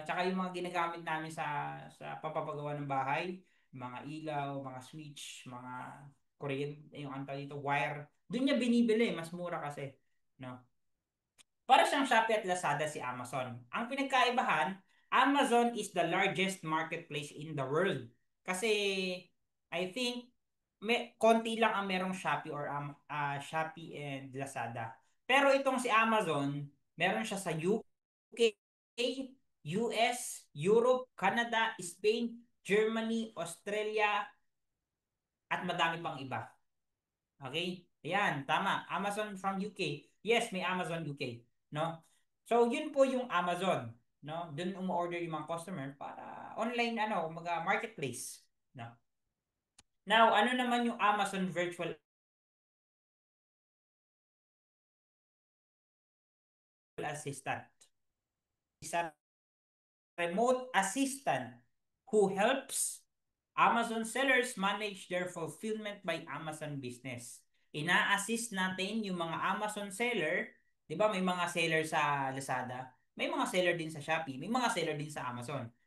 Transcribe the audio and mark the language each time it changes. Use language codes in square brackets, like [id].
[tl] Tsaka yung mga ginagamit namin sa papapagawa ng bahay, mga ilaw, mga switch, mga kuryente, yung antal dito, wire, doon niya binibili, mas mura kasi. No? Para siyang Shopee at Lazada si Amazon. Ang pinagkaibahan, [en] Amazon is the largest marketplace in the world. [tl] Kasi [en] I think [tl] konti lang ang merong Shopee or Shopee and Lazada. Pero itong si Amazon, meron siya sa UK, US, Europe, Canada, Spain, Germany, Australia, at madami pang iba. Okay? Ayan, tama. [en] Amazon from UK. Yes, [tl] may [en] Amazon UK. No? [tl] So, yun po yung Amazon. No? Doon umu-order yung mga customer para online, marketplace. No? Now, ano naman yung Amazon Virtual Assistant? Isa [en] remote assistant who helps Amazon sellers manage their fulfillment by Amazon business. [tl] Ina-assist natin yung mga Amazon seller, 'di ba? May mga seller sa Lazada, may mga seller din sa Shopee, may mga seller din sa Amazon.